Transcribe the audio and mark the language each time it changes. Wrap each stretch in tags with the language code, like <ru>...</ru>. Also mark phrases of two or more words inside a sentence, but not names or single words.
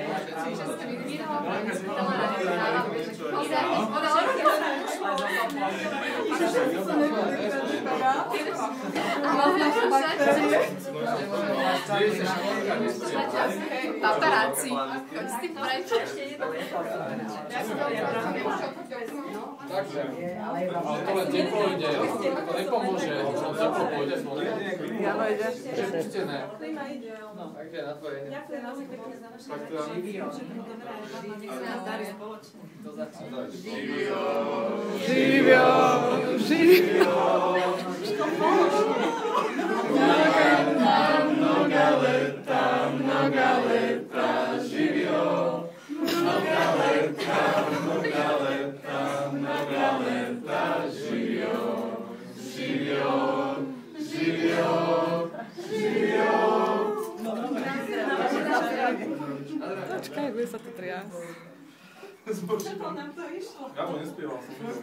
<sk>Paparáci. Choď s tým preč. Ale to len teplo ide, to nepomôže, to teplo pôjde. Jano ide. Prepustené. Takže na tvoje.</sk> <sr>Živio, živio. Mnoga leta, živio. Mnoga leta, živio. Živio, živio, živio.</sr> <sk>Počkaj, bude sa to triasť. Ako nám to išlo? Ja mu nespieval som.</sk>